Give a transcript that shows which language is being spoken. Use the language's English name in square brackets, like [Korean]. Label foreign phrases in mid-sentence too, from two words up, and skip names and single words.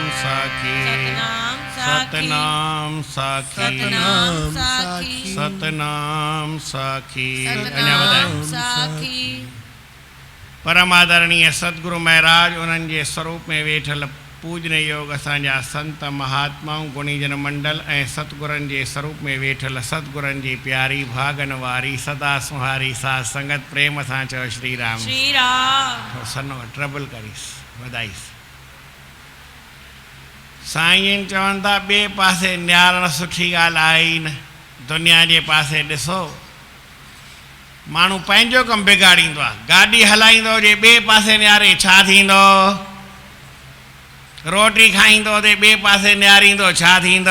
[Sindhi] साखी सतनाम साखी सतनाम साखी सतनाम साखी सतनाम साखी सतनाम साखी। परम आदरणीय सतगुरु महाराज उन्हनि जे स्वरूप में वेठल पूजन योग असांजा संत महात्माऊं गुणीजन मंडल ऐं सतगुरनि जे स्वरूप में वेठल सतगुरनि जी प्यारी भागन वारी सदा सुहारी साध संगत प्रेम सां चओ श्री राम। श्री राम। सनो ट्रबल करीस वधाईस। साईं चवनि था ॿिए पासे निहारण सुठी ॻाल्हि आहे ई न। दुनिया जे पासे ॾिसो माण्हू पंहिंजो कमु बिगाड़ींदो आहे। गाॾी हलाईंदो हुजे ॿिए पासे निहारे छा थींदो? रोटी खाईंदो हुजे ॿिए पासे निहारींदो छा थींदो?